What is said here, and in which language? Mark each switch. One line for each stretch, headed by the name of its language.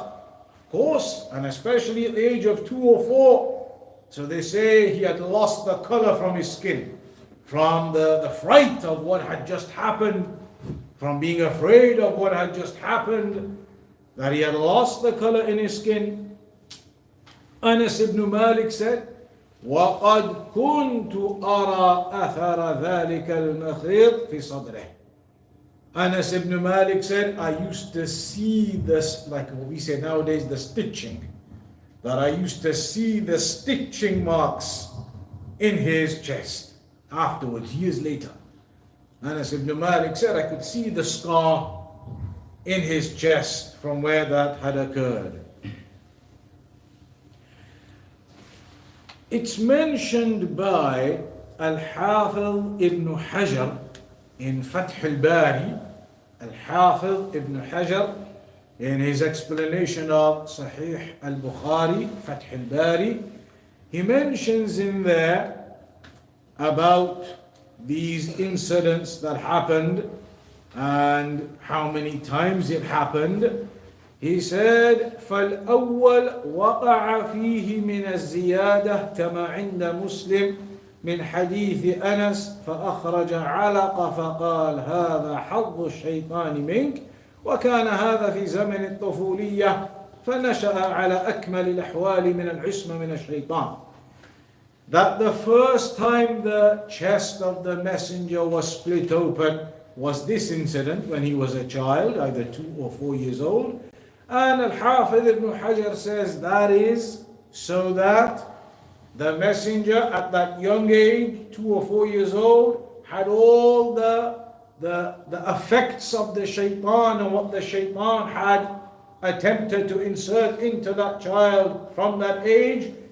English: Of course, and especially at the age of 2 or 4. So they say he had lost the color from his skin, from the fright of what had just happened, from being afraid of what had just happened, that he had lost the color in his skin. Anas ibn Malik said,
Arabic: وَقَدْ كُنْتُ أَرَى أَثَرَ ذَلِكَ الْمَخِيطِ فِي صَدْرِهِ.
English: Anas ibn Malik said, I used to see this, like what we say nowadays, the stitching. That I used to see the stitching marks in his chest. Afterwards, years later, Anas ibn Malik said, I could see the scar in his chest from where that had occurred. It's mentioned by Al-Hafiz ibn Hajar in Fath al-Bari. Al-Hafiz ibn Hajar, in his explanation of Sahih al-Bukhari, Fath al-Bari, he mentions in there about these incidents that happened and how many times it happened. He said,
Arabic: فَالْأَوَّلْ وَقَعَ فِيهِ مِنَ الزِّيَادَةِ كَمَا عِنْدَ مُسْلِمٍ من حديث أنس فأخرج علق فقال هذا حظ الشيطان منك وكان هذا في زمن الطفولية فنشأ على أكمل الأحوال من العصمة من الشيطان.
English: That the first time the chest of the messenger was split open was this incident when he was a child, either 2 or 4 years old. And Al-Hafiz ibn Hajar says that is so that the messenger at that young age, 2 or 4 years old, had all the effects of the shaitan and what the shaitan had attempted to insert into that child from that age.